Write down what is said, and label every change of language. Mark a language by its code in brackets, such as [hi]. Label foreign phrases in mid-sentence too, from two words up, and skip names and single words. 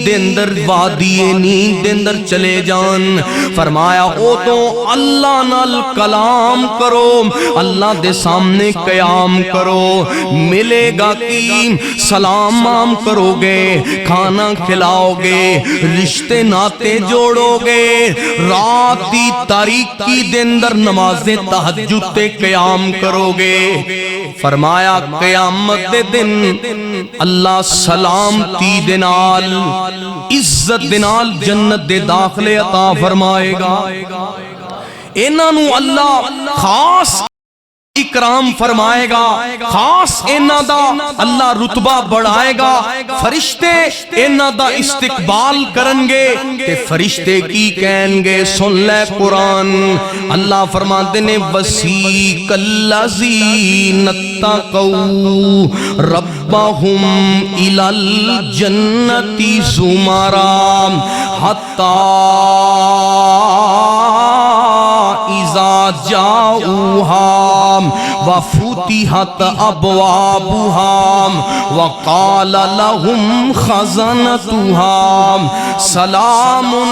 [pa] دے اندر وادی نیند دے اندر چلے جان، فرمایا او تو اللہ نال کلام کرو، اللہ دے سامنے قیام کرو، ملے گا کی سلام عام کرو گے، کھانا کھلاؤ گے، رشتے ناتے جوڑو گے، رات دی تاریکی دے اندر نماز تہجد تے قیام کرو گے۔ فرمایا قیامت دے دن اللہ سلامتی دے نال عزت دے نال جنت دے داخلے عطا فرمائے گا۔ انہاں نو اللہ خاص اکرام فرمائے گا، خاص انہاں دا اللہ رتبہ بڑھائے گا، فرشتے انہاں دا استقبال کرنگے، تے فرشتے کی کہیں گے سن لے قرآن، اللہ فرماتے نے [ar] وَسِيقَ الَّذِينَ اتَّقَوْا رَبَّهُمْ إِلَى الْجَنَّةِ زُمَرًا حَتَّى إِذَا جَاءُوهَا وَفُتِحَتْ أَبْوَابُهَا وَقَالَ لَهُمْ خَزَنَتُهَا سَلَامٌ